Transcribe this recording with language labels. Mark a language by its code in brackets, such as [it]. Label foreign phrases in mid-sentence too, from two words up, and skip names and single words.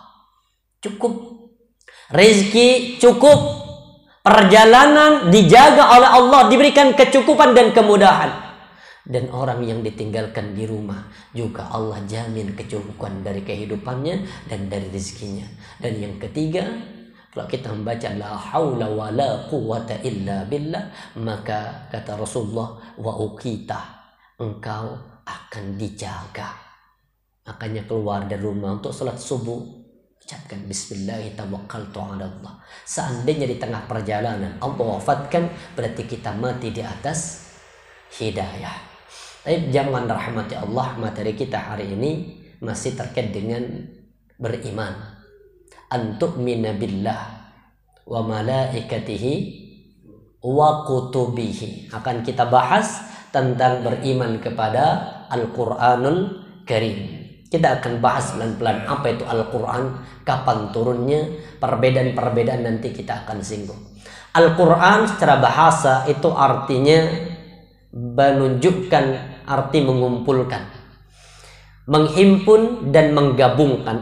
[id] Cukup. Rezeki cukup. Perjalanan dijaga oleh Allah, diberikan kecukupan dan kemudahan. Dan orang yang ditinggalkan di rumah juga Allah jamin kecukupan dari kehidupannya dan dari rezekinya. Dan yang ketiga, kalau kita membaca [ar] لا حول ولا قوة إلا بالله, [id] maka kata Rasulullah [ar] وقيت, [id] engkau akan dijaga. Makanya keluar dari rumah untuk salat subuh, ucapkan [ar] بسم الله توكلت على الله. [id] Seandainya di tengah perjalanan Allah wafatkan, berarti kita mati di atas hidayah. Tapi jangan rahmati Allah, materi kita hari ini masih terkait dengan beriman. [ar] أن تؤمن بالله وملائكته وكتبه. [id] Akan kita bahas tentang beriman kepada Al-Qur'anul Karim. Kita akan bahas pelan-pelan apa itu Al-Quran, kapan turunnya, perbedaan-perbedaan nanti kita akan singgung. Al-Quran secara bahasa itu artinya menunjukkan arti mengumpulkan, menghimpun dan menggabungkan.